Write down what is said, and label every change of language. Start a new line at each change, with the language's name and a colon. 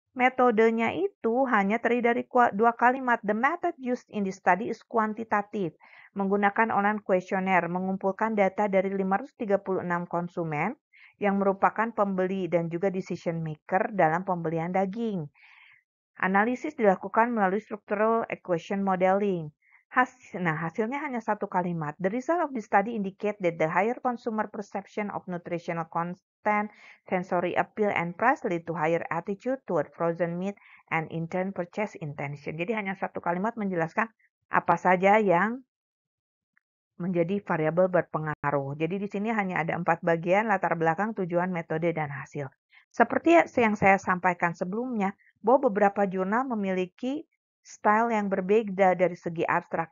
Indonesian: Metodenya itu hanya terdiri dari dua kalimat.
English: The method used in this study is quantitative.
Indonesian: Menggunakan online questionnaire, mengumpulkan data dari 536 konsumen yang merupakan pembeli dan juga decision maker dalam pembelian daging. Analisis dilakukan melalui structural equation modeling. Hasilnya hanya satu kalimat.
English: The result of the study indicate that the higher consumer perception of nutritional content, sensory appeal, and price lead to higher attitude toward frozen meat and in turn purchase intention.
Indonesian: Jadi hanya satu kalimat menjelaskan apa saja yang menjadi variabel berpengaruh. Jadi di sini hanya ada 4 bagian, latar belakang, tujuan, metode, dan hasil. Seperti yang saya sampaikan sebelumnya, bahwa beberapa jurnal memiliki style yang berbeda dari segi abstrak.